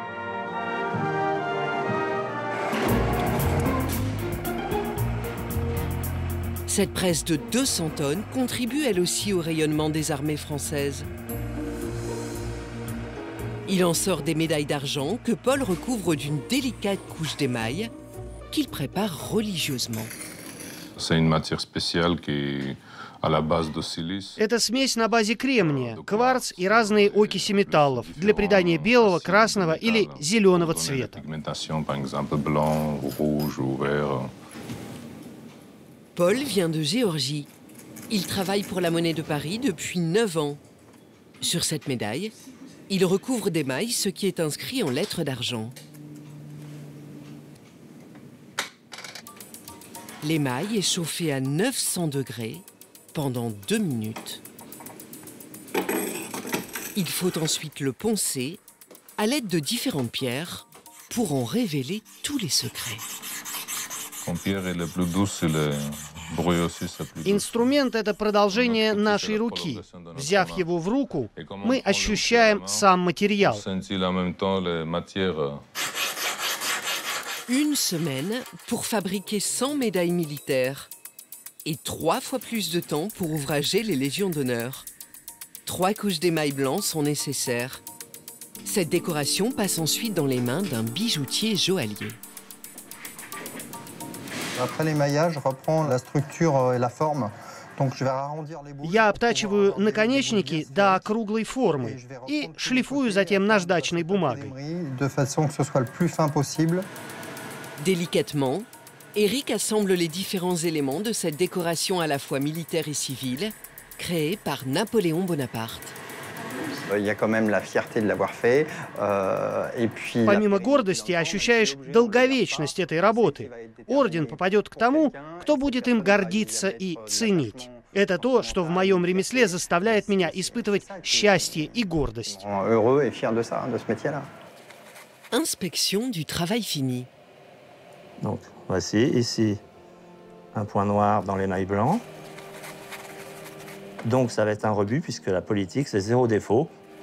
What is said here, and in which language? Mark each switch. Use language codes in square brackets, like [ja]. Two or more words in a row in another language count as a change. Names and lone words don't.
[fr] Cette presse de 200 tonnes contribue elle aussi au rayonnement des armées françaises. Il en sort des médailles d'argent que Paul recouvre d'une délicate couche d'émail qu'il prépare religieusement. C'est une matière spéciale qui à la base de silice. [ru] Это смесь на базе кремния, кварц и разные окиси металлов для придания белого, красного или зеленого цвета. [fr] Pigmentation, par exemple, blanc, rouge ou vert. Paul vient de Géorgie. Il travaille pour la Monnaie de Paris depuis 9 ans. Sur cette médaille, il recouvre d'émail ce qui est inscrit en lettres d'argent. L'émail est chauffé à 900 degrés pendant 2 minutes. Il faut ensuite le poncer à l'aide de différentes pierres pour en révéler tous les secrets. Quand pierre est le plus douce, le bruit aussi c'est plus doux. [ru] Инструмент — это продолжение нашей руки. Взяв его в руку, мы ощущаем сам материал. [fr] Sentir en même temps les matières. Une semaine pour fabriquer 100 médailles militaires et 3 fois plus de temps pour ouvrager les légions d'honneur. 3 couches d'émail blanc sont nécessaires. Cette décoration passe ensuite dans les mains d'un bijoutier joaillier. Après l'émaillage, je reprends la structure et la forme. Donc je vais arrondir les boules. [ru] Я обтачиваю наконечники до круглой формы и шлифую затем наждачной бумагой. [fr] De façon que ce soit le plus fin possible. Délicatement, Éric assemble les différents éléments de cette décoration à la fois militaire et civile, créée par Napoléon Bonaparte. Il y a quand même la fierté de l'avoir fait. Et puis, [ru] Помимо гордости ощущаешь долговечность этой работы. Орден попадет к тому, кто будет им гордиться и ценить. Это то, что в моем ремесле заставляет меня испытывать счастье и гордость. [fr] Heureux et fier de ça, de ce métier-là. Inspection du travail fini. Donc, voici ici un point noir dans l'émail blanc. Donc, ça va être un rebut puisque la politique, c'est 0 défaut.